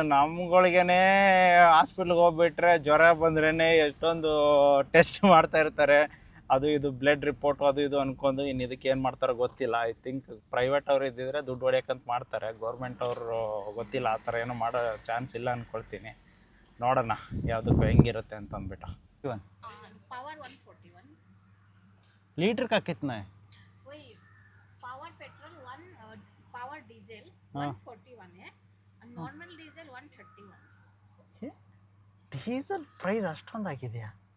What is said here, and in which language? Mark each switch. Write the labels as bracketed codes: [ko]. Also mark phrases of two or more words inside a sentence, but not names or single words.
[kn] ನಮ್ಗಳಿಗೇ ಹಾಸ್ಪಿಟ್ಲಿಗೆ ಹೋಗ್ಬಿಟ್ರೆ ಜ್ವರ ಬಂದ್ರೇ ಎಷ್ಟೊಂದು ಟೆಸ್ಟ್ ಮಾಡ್ತಾ ಇರ್ತಾರೆ. ಅದು ಇದು [en] blood report [kn] ಅದು ಇದು ಅಂದ್ಕೊಂಡು ಇನ್ನು ಇದಕ್ಕೆ ಏನು ಮಾಡ್ತಾರೋ ಗೊತ್ತಿಲ್ಲ. [en] I think [kn] ಪ್ರೈವೇಟ್ ಅವ್ರು ಇದ್ದಿದ್ರೆ ದುಡ್ಡು ಹೊಡ್ಯಕ್ಕಂತ ಮಾಡ್ತಾರೆ. ಗೌರ್ಮೆಂಟ್ ಅವರು ಗೊತ್ತಿಲ್ಲ, ಆ ಥರ ಏನೋ ಮಾಡೋ ಚಾನ್ಸ್ ಇಲ್ಲ ಅಂದ್ಕೊಳ್ತೀನಿ. ನೋಡೋಣ ಯಾವುದಕ್ಕೂ ಹೆಂಗಿರುತ್ತೆ ಅಂತ ಅಂದ್ಬಿಟ್ಟು. [hi] पावर 141 लीटर का कितना है? वही [en] power petrol [hi] 1 [en] power diesel [hi] हाँ। 141 है और [en] normal diesel [hi] 131 [en] diesel price ಅಷ್ಟೊಂದಾಗಿದೆಯಾ?